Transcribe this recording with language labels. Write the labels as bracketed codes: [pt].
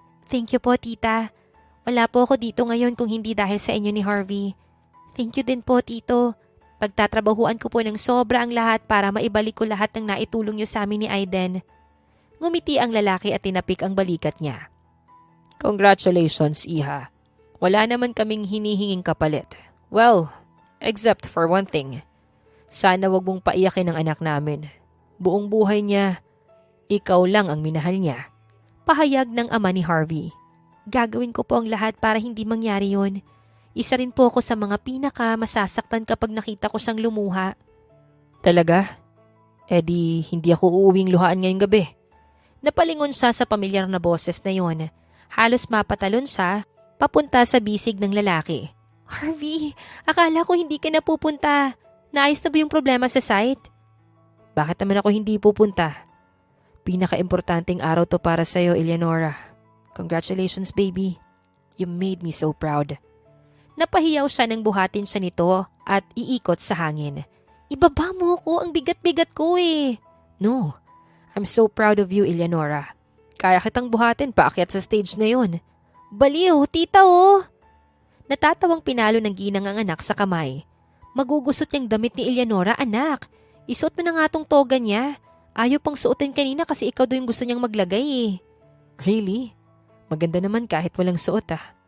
[tl] Thank you po, tita. Wala po ako dito ngayon kung hindi dahil sa inyo ni Harvey. Thank you din po, tito. Pagtatrabahuan ko po ng sobra ang lahat para maibalik ko lahat ng naitulong niyo sa amin ni Aiden. Ngumiti ang lalaki at tinapik ang balikat niya. Congratulations, Iha. Wala naman kaming hinihinging kapalit. [en] Well, except for one thing. [tl] Sana wag mong paiyakin ang anak namin. Buong buhay niya, ikaw lang ang minahal niya. Pahayag ng ama ni Harvey. Gagawin ko po ang lahat para hindi mangyari yun. Isa rin po ako sa mga masasaktan kapag nakita ko siyang lumuha. Talaga? Di hindi ako uuwing luhaan ngayong gabi. Napalingon siya sa pamilyar na boses na yon. Halos mapatalon siya, papunta sa bisig ng lalaki. Harvey, akala ko hindi ka na pupunta. Naayos na ba yung problema sa site? Bakit naman ako hindi pupunta? Pinaka-importanting araw to para sa'yo, Eleonora. [en] Congratulations, baby. You made me so proud. [tl] Napahiyaw siya nang buhatin siya nito at iikot sa hangin. Ibaba mo ko, ang bigat-bigat ko eh. [en] No, I'm so proud of you, Eleonora. [tl] Kaya kitang buhatin paakyat sa stage na yun. Baliw, tita oh. Natatawang pinalo ng ginang ang anak sa kamay. Magugusot yung damit ni Eleonora, anak. Isuot mo na nga tong toga niya. Ayaw pang suotin kanina kasi ikaw daw yung gusto niyang maglagay eh. Really? Maganda naman kahit walang suot ah.